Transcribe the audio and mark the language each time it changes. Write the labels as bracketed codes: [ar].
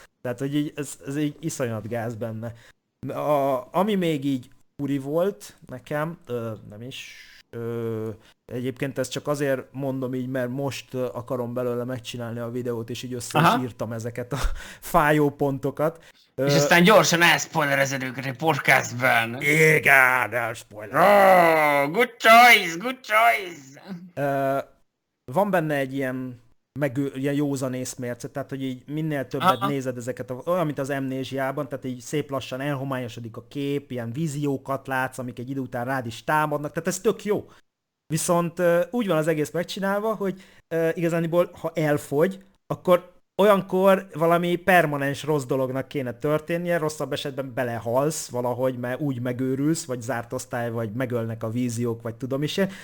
[hu] Tehát, hogy így ez így iszonyat gáz benne. Ami még így furi volt nekem, nem is, egyébként ezt csak azért mondom így, mert most akarom belőle megcsinálni a videót, és így össze is írtam ezeket a fájó pontokat. És aztán gyorsan elspoilerezed őket egy podcastben. Igen, elspoiler. [en] Oh, good choice, good choice. [hu] Van benne egy ilyen józan észmérce, tehát hogy így minél többet nézed ezeket, olyan, mint az Amnéziában, tehát így szép lassan elhomályosodik a kép, ilyen víziókat látsz, amik egy idő után rád is támadnak, tehát ez tök jó. Viszont úgy van az egész megcsinálva, hogy igazániból, ha elfogy, akkor olyankor valami permanens rossz dolognak kéne történnie, rosszabb esetben belehalsz valahogy, mert úgy megőrülsz, vagy zárt osztály, vagy megölnek a víziók, vagy tudom is én.